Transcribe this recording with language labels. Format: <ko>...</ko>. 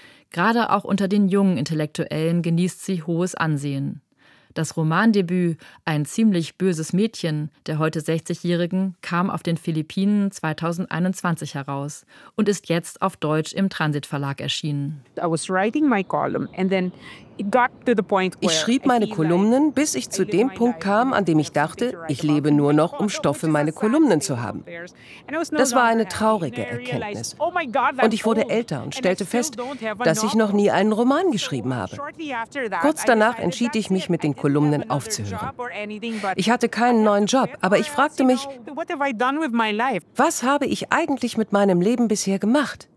<de>Gerade auch unter den jungen Intellektuellen genießt sie hohes Ansehen. Das Romandebüt »Ein ziemlich böses Mädchen« der heute 60-Jährigen kam auf den Philippinen 2021 heraus und ist jetzt auf Deutsch im Transit Verlag erschienen.</de> <en>I was writing my column and then it got to the point where</en> <de>ich schrieb meine Kolumnen, bis ich zu dem Punkt kam, an dem ich dachte, ich lebe nur noch, um Stoff für meine Kolumnen zu haben. Das war eine traurige Erkenntnis. Und ich wurde älter und stellte fest, dass ich noch nie einen Roman geschrieben habe. Kurz danach entschied ich mich, mit den Kolumnen aufzuhören. Ich hatte keinen neuen Job, aber ich fragte mich, was habe ich eigentlich mit meinem Leben bisher gemacht?</de>